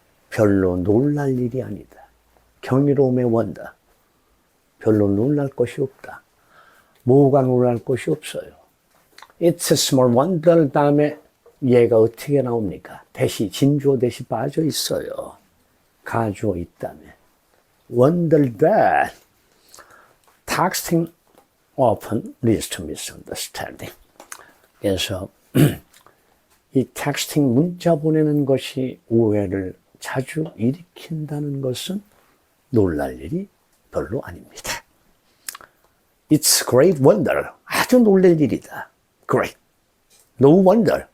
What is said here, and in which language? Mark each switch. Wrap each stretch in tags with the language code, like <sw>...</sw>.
<ko>별로 놀랄 일이 아니다. 경이로움의 wonder, 별로 놀랄 것이 없다. 뭐가 놀랄 것이 없어요.</ko> <en>It's a small wonder</en> <ko>다음에 얘가 어떻게 나옵니까? 대시, 진주어 대시 빠져 있어요. 가주어 있다면.</ko> <en>Wonder that texting often leads to misunderstanding.</en> <ko>그래서 이 텍스팅 문자 보내는 것이 오해를 자주 일으킨다는 것은 놀랄 일이 별로 아닙니다.</ko> <en>It's great wonder.</en> <ko>아주 놀랄 일이다.</ko> <en>Great. No wonder.</en>